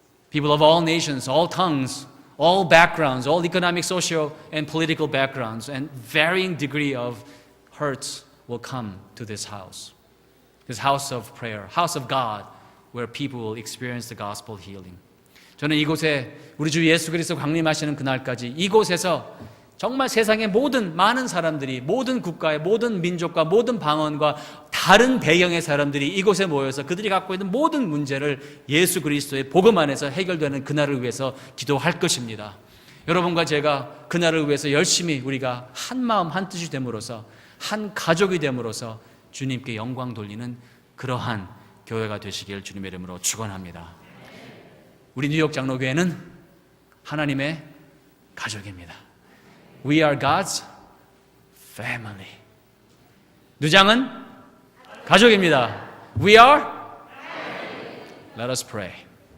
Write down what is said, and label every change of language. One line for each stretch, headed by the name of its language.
English: People of all nations, all tongues, all backgrounds, all economic, social, and political backgrounds, and varying degree of hurts will come to this house of prayer, house of God, where people will experience the gospel healing.
Korean: 저는 이곳에 우리 주 예수 그리스도 강림하시는 그날까지 이곳에서 정말 세상의 많은 사람들이, 모든 국가의 모든 민족과 모든 방언과 다른 배경의 사람들이 이곳에 모여서 그들이 갖고 있는 모든 문제를 예수 그리스도의 복음 안에서 해결되는 그날을 위해서 기도할 것입니다. 여러분과 제가 그날을 위해서 열심히 우리가 한 마음 한 뜻이 됨으로써 한 가족이 됨으로써 주님께 영광 돌리는 그러한 교회가 되시길 주님의 이름으로 축원합니다. 우리 뉴욕 장로교회는 하나님의 가족입니다.
English: We are God's family.
Korean: 누장은 가족입니다.
English: We are. Let us pray.